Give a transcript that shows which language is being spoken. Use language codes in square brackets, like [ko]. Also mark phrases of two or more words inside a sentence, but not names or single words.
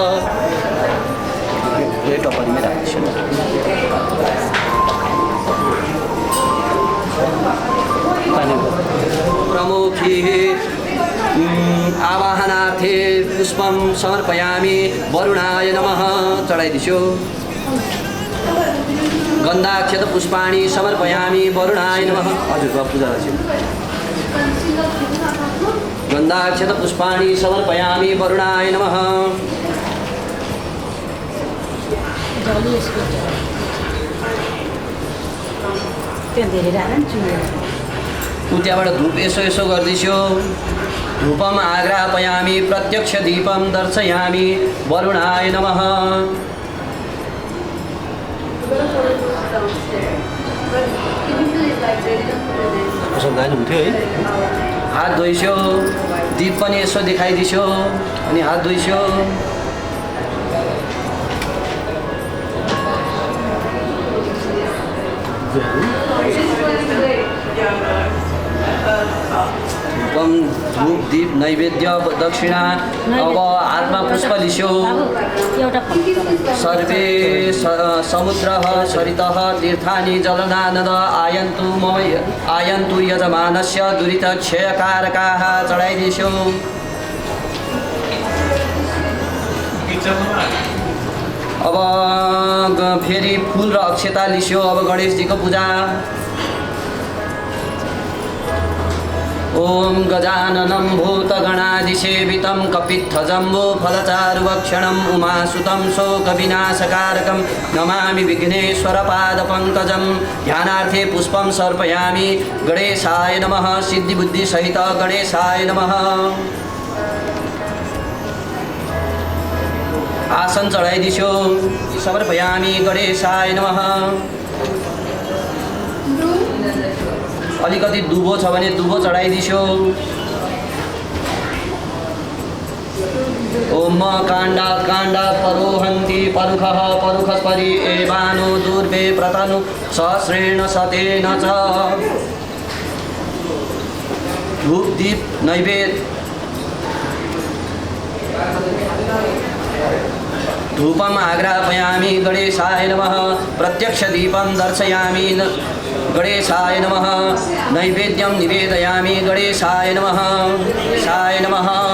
[sa] प्रमुखी आवाहनार्थे पुष्पं समर्पयामि वरुणाय नमः चढाइदिन्छु गन्धाक्षत पुष्पाणि समर्पयामि वरुणाय नमः [ne] हजुर पूजा [sa] गन्धाक्षत पुष्पाणि समर्पयामि वरुणाय नमः [ne] त्यहाँबाट धूप यसो गर्दैछु [sa] धूपम आग्रापयामि प्रत्यक्ष दीपम दर्शयामि वरुणाय नमः [ne] हात धोइस्यो दीप पनि यसो देखाइदिस्यो अनि हात धोइस्यो धूप दीप नैवेद्य दक्षिणा अब हातमा पुष्प लिस्यो [sa] सर्वे समुद्रः सरितः तीर्थानि जलनानद आयन्तु यजमानस्य दुरितक्षयकारकाः [ne] चढाइदिस्यो अब फेरि फुल र अक्षता लिस्यो अब गणेशजीको पूजा [sa] ओम गजाननं भूतगणादिसेवितं कपित्थजम्बूफलचारुभक्षणम् उमासुतं शोकविनाशकारकं नमामि विघ्नेश्वरपादपङ्कजं ध्यानार्थे पुष्पं समर्पयामि गणेशाय नमः सिद्धिबुद्धिसहित गणेशाय नमः [ne] आसन चढाइदिस्यो [sa] समर्पयामि गणेशाय नमः [ne] अलिकति दुबो छ भने दुबो चढाइदिस्यो [sa] ओम काण्डात् काण्डात् परोहन्ति परुखः परुखस्परि एवानो दूर्वे प्रतनु सहस्रेण शतेन च धूप दीप नैवेद्य धूपम आग्रापयामि गणेशाय नमः प्रत्यक्ष दीपं दर्शयामि गणेशाय नमः नैवेद्यं निवेदयामि गणेशाय नमः गणेशाय नमः